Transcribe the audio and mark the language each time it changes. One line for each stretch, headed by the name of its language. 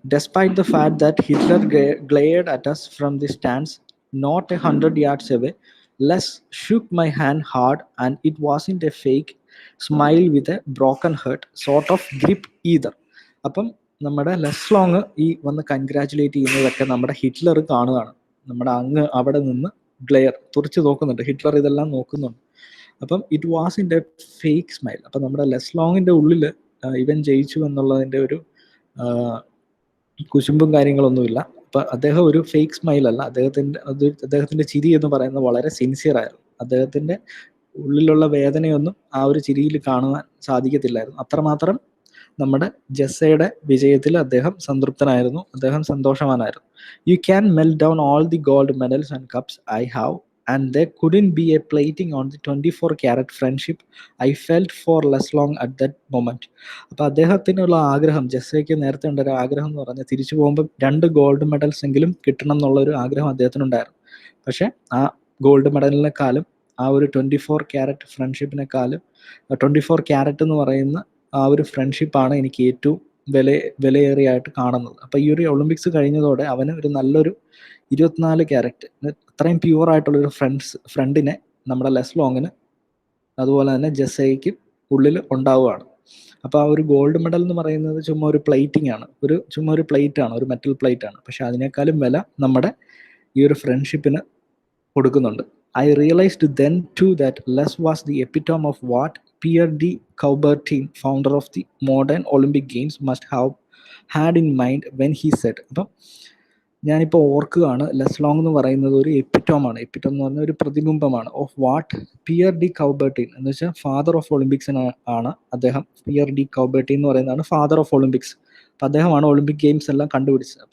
English: Despite the fact that Hitler glared at us from the stands not 100 yards away, Les shook my hand hard and it wasn't a fake smile with a broken heart sort of grip either.
Malayalam: അപ്പം നമ്മുടെ ലെസ്ലോങ് ഈ വന്ന് congratulate ചെയ്യുന്നതൊക്കെ നമ്മുടെ Hitler കാണുകയാണ്. നമ്മുടെ അങ്ങ് അവിടെ നിന്ന് ഗ്ലെയർ തുറച്ച് നോക്കുന്നുണ്ട്, ഹിറ്റ്ലർ ഇതെല്ലാം നോക്കുന്നുണ്ട്. അപ്പം
English: It was in a fake smile.
Malayalam: അപ്പം നമ്മുടെ ലെസ്ലോങ്ങിൻ്റെ ഉള്ളിൽ ഇവൻ ജയിച്ചു എന്നുള്ളതിൻ്റെ ഒരു കുശുമ്പും കാര്യങ്ങളൊന്നുമില്ല. അപ്പം അദ്ദേഹം ഒരു ഫേക്ക് സ്മൈൽ അല്ല, അദ്ദേഹത്തിൻ്റെ ചിരി എന്ന് പറയുന്നത് വളരെ സിൻസിയർ ആയിരുന്നു. അദ്ദേഹത്തിൻ്റെ ഉള്ളിലുള്ള വേദനയൊന്നും ആ ഒരു ചിരിയിൽ കാണുവാൻ സാധിക്കത്തില്ലായിരുന്നു. അത്രമാത്രം നമ്മുടെ ജെസ്സയുടെ വിജയത്തിൽ അദ്ദേഹം സംതൃപ്തനായിരുന്നു, അദ്ദേഹം സന്തോഷവാനായിരുന്നു.
English: You can melt down all the gold medals and cups I have and there couldn't be a plating on the 24-carat friendship I felt for less long at that moment.
Malayalam: അപ്പോൾ അദ്ദേഹത്തിനുള്ള ആഗ്രഹം, ജെസ്സയ്ക്ക് നേരത്തെ ഉണ്ടൊരു ആഗ്രഹം എന്ന് പറഞ്ഞാൽ തിരിച്ചു പോകുമ്പോൾ 2 ഗോൾഡ് മെഡൽസ് എങ്കിലും കിട്ടണം എന്നുള്ളൊരു ആഗ്രഹം അദ്ദേഹത്തിനുണ്ടായിരുന്നു. പക്ഷേ ആ ഗോൾഡ് മെഡലിനെക്കാളും ആ ഒരു 24-carat ഫ്രണ്ട്ഷിപ്പിനെക്കാളും 24-carat എന്ന് പറയുന്ന ആ ഒരു ഫ്രണ്ട്ഷിപ്പാണ് എനിക്ക് ഏറ്റവും വിലയേറിയായിട്ട് കാണുന്നത്. അപ്പോൾ ഈ ഒരു ഒളിമ്പിക്സ് കഴിഞ്ഞതോടെ അവന് ഒരു നല്ലൊരു 24-carat അത്രയും പ്യുവറായിട്ടുള്ളൊരു ഫ്രണ്ടിനെ നമ്മുടെ ലെസ് ലോങ്ങിന് അതുപോലെ തന്നെ ജെസ്സയ്ക്ക് ഉള്ളിൽ ഉണ്ടാവുകയാണ്. അപ്പോൾ ആ ഒരു ഗോൾഡ് മെഡൽ എന്ന് പറയുന്നത് ചുമ്മാ ഒരു പ്ലേറ്റിംഗ് ആണ്, ചുമ്മാ ഒരു പ്ലേറ്റാണ്, ഒരു മെറ്റൽ പ്ലേറ്റ് ആണ്. പക്ഷെ അതിനേക്കാളും വില നമ്മുടെ ഈ ഒരു ഫ്രണ്ട്ഷിപ്പിന് കൊടുക്കുന്നുണ്ട്.
English: I realized then too that Les was the epitome of what Pierre de Coubertin, founder of the modern Olympic Games, must have had in mind when he said.
Malayalam: അപ്പം ഞാനിപ്പോൾ ഓർക്കുകയാണ്, ലെസ് ലോങ് എന്ന് പറയുന്നത് ഒരു എപ്പിറ്റോമാണ്. എപ്പിറ്റോം എന്ന് പറഞ്ഞാൽ ഒരു പ്രതിബിംബമാണ് ഓഫ് വാട്ട് പിയർ ഡി കൗബർട്ടിൻ എന്ന് വെച്ചാൽ
English: father of ഒളിമ്പിക്സിന്
Malayalam: ആണ് അദ്ദേഹം. പിയർ ഡി കൗബർട്ടിൻ എന്ന് പറയുന്നതാണ്
English: Father of Olympics.
Malayalam: അപ്പം അദ്ദേഹമാണ് ഒളിമ്പിക് ഗെയിംസ് എല്ലാം കണ്ടുപിടിച്ചത്.